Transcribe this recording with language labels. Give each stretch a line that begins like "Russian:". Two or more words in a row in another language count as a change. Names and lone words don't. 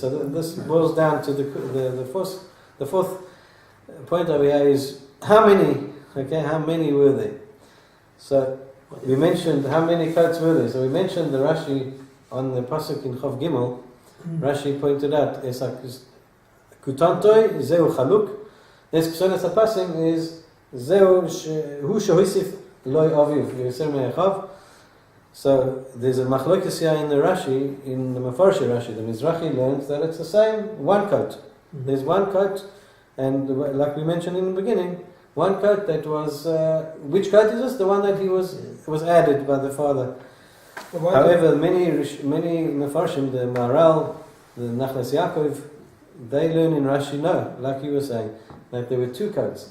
English: So this boils down to the fourth point over here is how many were there? So we mentioned how many coats were there. So we mentioned the Rashi on the pasuk in
Hebrew: כ״ג.
English: Rashi pointed out
Hebrew: כתנתו זהו חלוק. את כתונת הפסים זהו שהוסיף לו אביו יותר מאחיו.
English: So there's a machlokes here in the Rashi, in the Mefarshei Rashi. The Mizrahi learns that it's the same one coat. There's one coat And like we mentioned in the beginning, one coat that was, which coat is this? The one that he was added by the father. However, many Mefarshim, the Maharal, the Nachlas Yaakov, they learn in Rashi, no, like you were saying, that there were two coats.